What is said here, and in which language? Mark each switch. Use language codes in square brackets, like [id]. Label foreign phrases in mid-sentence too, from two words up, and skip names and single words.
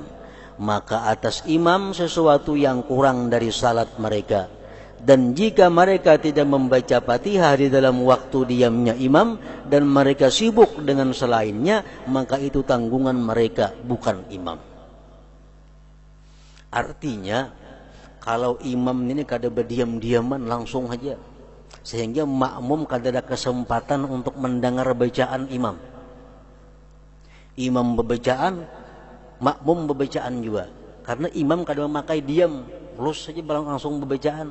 [id] Maka atas imam sesuatu yang kurang dari salat mereka. Dan jika mereka tidak membaca Fatihah di dalam waktu diamnya imam, dan mereka sibuk dengan selainnya, maka itu tanggungan mereka, bukan imam. Artinya, kalau imam ini kada berdiam-diaman langsung saja, sehingga makmum kada ada kesempatan untuk mendengar bacaan imam. Imam berbacaan, makmum berbacaan juga. Karena imam kada memakai diam, lus saja langsung berbacaan.